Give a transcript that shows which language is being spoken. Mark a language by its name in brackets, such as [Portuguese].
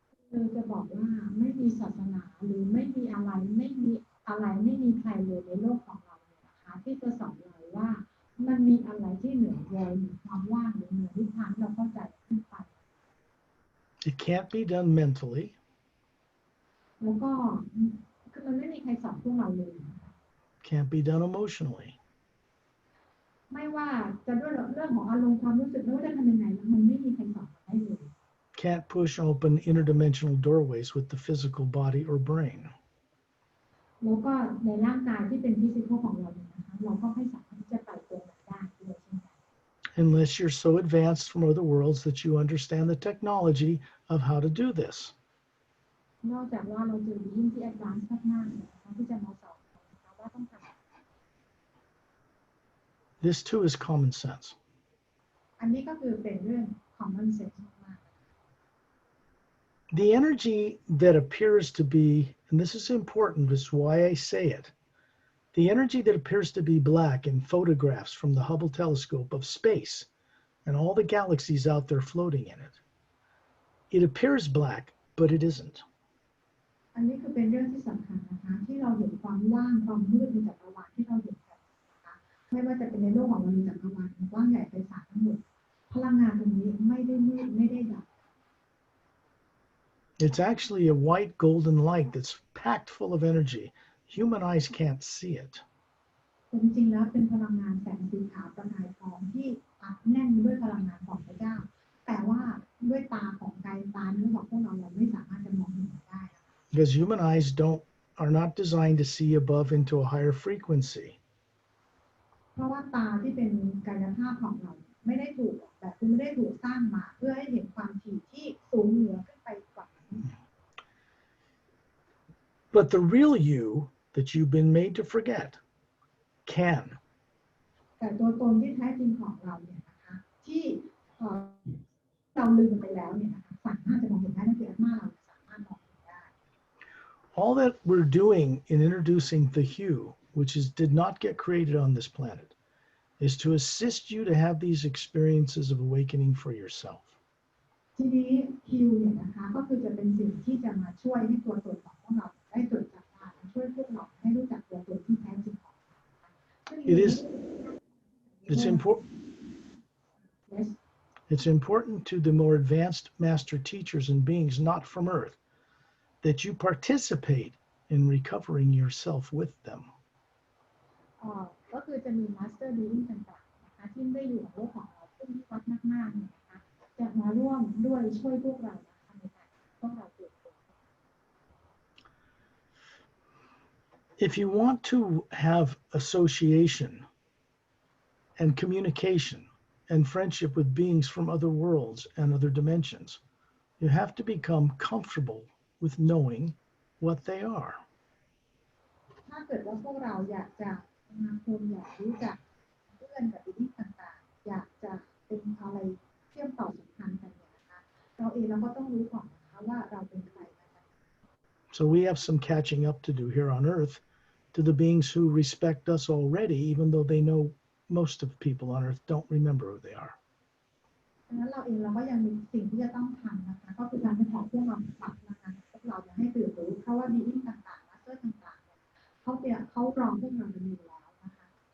[Thai] คือจะบอกว่าไม่มีศาสนาหรือไม่มีอะไรไม่มีใครเลยในโลกของเราเนี่ยนะคะที่จะสอนเราว่ามันมีอะไรที่เหนือโลกเหนือความว่างหรือเหนือนิพพานเราเข้าใจขึ้นไป [English] It can't be done mentally. [Thai] แล้วก็คือมันไม่มีใครสอนพวกเราเลย [English] Can't be done emotionally. [Thai] ไม่ว่าจะด้วยเรื่องของอารมณ์ความรู้สึกไม่ว่าจะทำยังไงมันไม่มีใครสอนเราได้เลย [English] Can't push open interdimensional doorways with the physical body or brain. [Thai] แล้วก็ในร่างกายที่เป็นฟิสิกอลของเราเนี่ยนะคะเราก็ไม่สามารถที่จะไปตรงนั้นได้ด้วยเช่นกัน [English] Unless you're so advanced from other worlds that you understand the technology of how to do this. [Thai] นอกจากว่าเราจะยิ่งที่แอดวานซ์มากๆเนี่ยนะคะที่จะมาสอนเราว่าต้องทำ [English] This too is common sense. [Thai] อันนี้ก็คือเป็นเรื่อง common sense มาก [English] The energy that appears to be, and this is important, this is why I say it, the energy that appears to be black in photographs from the Hubble telescope of space and all the galaxies out there floating in it. It appears black, but it isn't. [Thai] ๆอันนี้คือเป็นเรื่องที่สำคัญนะคะที่เราเห็นความว่างความมืดในจักรวาลที่เราเห็นกันนะคะไม่ว่าจะเป็นในโลกของเราในจักรวาลกว้างใหญ่ไพศาลทั้งหมดพลังงานตรงนี้ไม่ได้มืดไม่ได้ดับ [English] It's actually a white golden light that's packed full of energy. Human eyes can't see it. [Thai] จริงๆแล้วเป็นพลังงานแสงสีขาวประกายทองที่อัดแน่นด้วยพลังงานของพระเจ้าแต่ว่าด้วยตาของกายตาเนื้อของพวกเราไม่สามารถจะมองเห็นได้ [English] Because human eyes are not designed to see above into a higher frequency. [Thai] เพราะว่าตาที่เป็นกายภาพของเราไม่ได้ถูกแบบคือไม่ได้ถูกสร้างมาเพื่อให้เห็นความถี่ที่สูงเหนือขึ้นไปกว่านั้น [English] But the real you that you've been made to forget can. [Thai] แต่ตัวตนที่แท้จริงของเราเนี่ยนะคะที่เราลืมไปแล้วเนี่ยนะคะสามารถจะมองเห็นได้นั่นคืออาตมาเราสามารถมองเห็นได้ [English] All that we're doing in introducing the hue, which did not get created on this planet, is to assist you to have these experiences of awakening for yourself. [Thai] ทีนี้ฮิวเนี่ยนะคะก็คือจะเป็นสิ่งที่จะมาช่วยให้ตัวตนของพวกเราได้จดจำได้ช่วยพวกเราให้รู้จักตัวตนที่แท้จริงของเรา [English] It's important. Yes. It's important to the more advanced master teachers and beings not from Earth that you participate in recovering yourself with them. [Thai] ก็คือจะมีมาสเตอร์บีอิงต่างๆนะคะที่ได้อยู่ในโลกของเราซึ่งที่วัดมากๆเนี่ยนะคะจะมาร่วมด้วยช่วยพวกเรานะคะในการพวกเราเปลี่ยนตัว [English] If you want to have association and communication and friendship with beings from other worlds and other dimensions, you have to become comfortable with knowing what they are. [Thai] ถ้าเกิดว่าพวกเราอยากจะสมาคมอยากรู้จักเพื่อนกับอีกต่างๆอยากจะเป็นอะไรเชื่อมต่อสัมพันธ์กันเนี่ยนะคะเราเองเราก็ต้องรู้ก่อนนะคะว่าเราเป็นใครนะคะ [English] So we have some catching up to do here on Earth to the beings who respect us already, even though they know most of people on Earth don't remember who they are. [Thai] ดังนั้นเราเองเราก็ยังมีสิ่งที่จะต้องทำนะคะก็คือการที่ของพวกเราปรับนะคะพวกเราจะให้ตื่นรู้เพราะว่าบีอิงต่างๆมาสเตอร์ต่างๆเนี่ยเขารองพวกเราเป็นอยู่แล้วนะคะ